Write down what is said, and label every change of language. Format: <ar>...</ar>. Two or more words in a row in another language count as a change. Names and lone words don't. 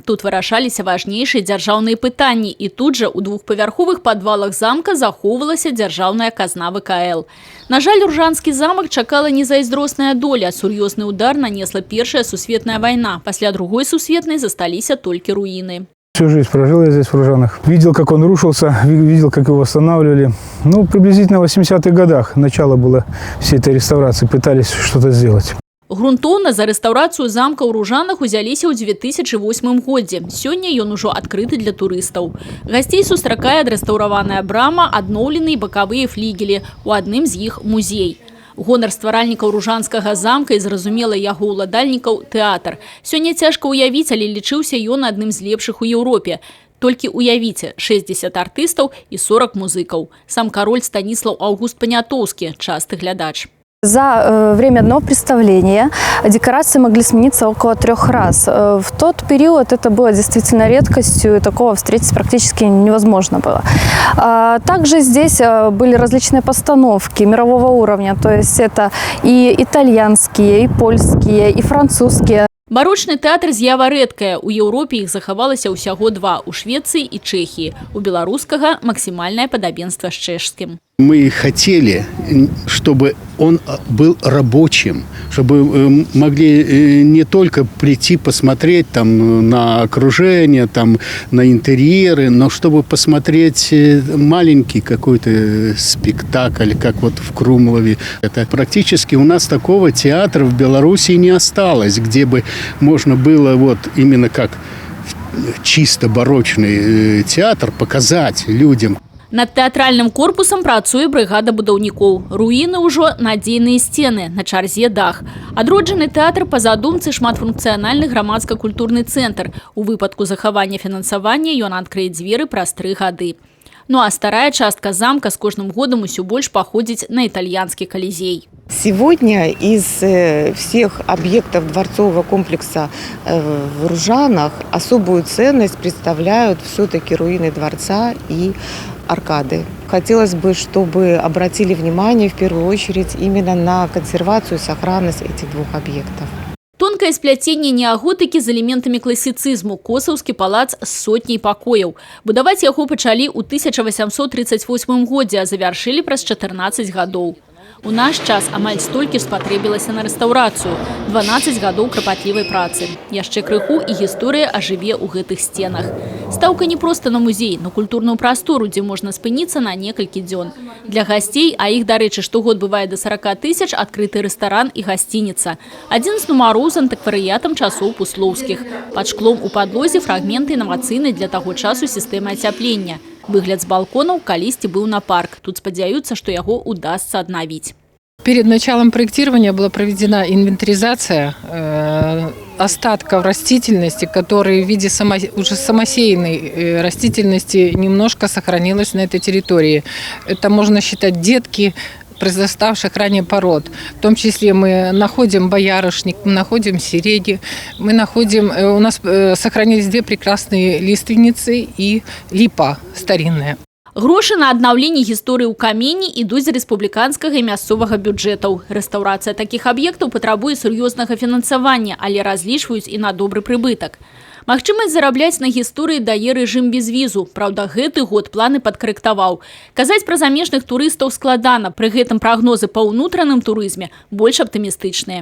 <be>Тут вырашаліся важнейшыя дзяржаўныя пытанні, і тут жа у двухпавярховых падвалах замка захоўвалася дзяржаўная казна ВКЛ. На жаль, Ружанскі замак чакала незайздросная доля. Сур'ёзны удар нанесла Першая сусветная вайна. Пасля Другой сусветнай засталіся толькі руіны.</be> <ru>Всю жизнь прожил я здесь, в Ружанах. Видел, как он рушился, видел, как его восстанавливали. Ну, приблизительно в 80-х годах начало было всей этой реставрации, пытались что-то сделать.</ru> <be>Грунтоўна за рэстаўрацыю замка ў Ружанах узяліся ў 2008 годзе. Сёння ён ужо адкрыты для турыстаў. Гасцей сустракае адрэстаўраваная брама, адноўленыя бакавыя флігелі. У адным з іх музей. Гонар стваральнікаў Ружанскага замка і, зразумела, яго ўладальнікаў – тэатр. Сёння цяжка ўявіць, але лічыўся ён адным з лепшых у Еўропе. Толькі уявіце, 60 артыстаў і 40 музыкаў. Сам кароль Станіслаў Аўгуст Панятоўскі – часты глядач.</be> <ru>За время одного представления декорации могли смениться около 3 раз. В тот период это было действительно редкостью, и такого встретить практически невозможно было. Также здесь были различные постановки мирового уровня, то есть это и итальянские, и польские, и французские.</ru> <be>Барочны тэатр з'ява рэдкая. У Еўропе іх захавалася ўсяго 2 – у Швеции и Чехии. У беларускага максимальное падабенства з чэшскім.</be> <ru>Мы хотели, чтобы он был рабочим, чтобы могли не только прийти посмотреть там, на окружение, там, на интерьеры, но чтобы посмотреть маленький какой-то спектакль, как вот в Крумлове. Это практически у нас такого театра в Беларуси не осталось, где бы можно было вот именно как чисто барочный театр показать людям.</ru> <be>Над тэатральным корпусам працуе брыгада будаўнікоў. Руіны ўжо надзейныя сцены, на чарзе дах. Адроджаны тэатр па задумцы шматфункцыянальны грамадска-культурны цэнтр. У выпадку захавання фінансавання ён адкрые дзверы праз 3 гады. Ну а старая частка замка с кожным годом усё больш паходзіць на итальянский Колизей.</be> <ru>Сегодня из всех объектов дворцового комплекса в Ружанах особую ценность представляют все-таки руины дворца и аркады. Хотелось бы, чтобы обратили внимание в первую очередь именно на консервацию и сохранность этих 2 объектов. Тонкое сплетение</ru> <be>неаготыкі з элементамі класіцызму, Косаўскі палац з сотняй пакояў. Будаваць яго пачалі ў 1838 годзе, а завяршылі праз 14 гадоў. У наш час амаль столькі спатрэбілася на рэстаўрацыю – 12 гадоў крапатлівай працы. Яшчэ крыху і гісторыя ажыве ў гэтых сценах. Стаўка не проста на музей, на культурную прастору, дзе можна спыніцца на некалькі дзён. Для гасцей, а іх, дарэчы, штогод бывае да 40 000, адкрыты рэстаран і гасцініца. Адзін з нумароў з антыкварыятам часоў пуслоўскіх. Пад шклом у падлозе фрагменты інавацыйнай для таго часу сістэмы ацяплення. Выгляд з балконаў калісьці быў на парк. Тут спадзяюцца, што яго удасца аднавіць.</be> <ru>Перед началом проектирования была проведена инвентаризация остатков растительности, которые в виде уже самосеянной растительности немножко сохранилась на этой территории. Это можно считать детки произраставших ранее пород. В том числе мы находим боярышник, мы находим сиреги, мы находим, у нас сохранились 2 прекрасные лиственницы и липа старинная.</ru> <be>Грошы на аднаўленне гісторыі ў камені ідуць з рэспубліканскага і мясцовага бюджэтаў. Рэстаўрацыя такіх аб'ектаў патрабуе сур'ёзнага фінансавання, але разлічваюць і на добры прыбытак. Магчымасць зарабляць на гісторыі дае рэжым без візу. Праўда, гэты год планы падкарэктаваў. Казаць пра замежных турыстаў складана, пры гэтым прагнозы па ўнутраным турызме больш аптымістычныя.</be>